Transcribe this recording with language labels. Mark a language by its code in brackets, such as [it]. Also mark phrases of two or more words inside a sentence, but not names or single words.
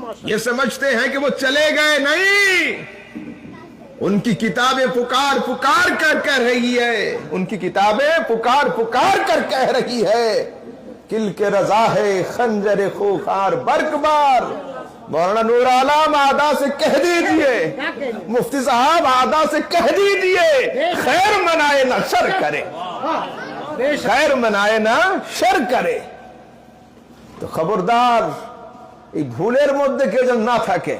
[ur] یہ سمجھتے ہیں کہ وہ چلے گئے، نہیں، ان کی کتابیں پکار پکار کر کہہ رہی ہے، ان کی کتابیں پکار پکار کر کہہ رہی ہے، کل کے رضا ہے خنجر خوخار برقبار۔ مولانا نور عالم آدھا سے کہہ دیجئے، مفتی صاحب آدھا سے کہہ دیجئے، خیر منائے نہ شر کرے، خیر منائے نہ شر کرے۔ [bn] তো খবরদার এই ভুলের মধ্যে কেউ যেন না থাকে।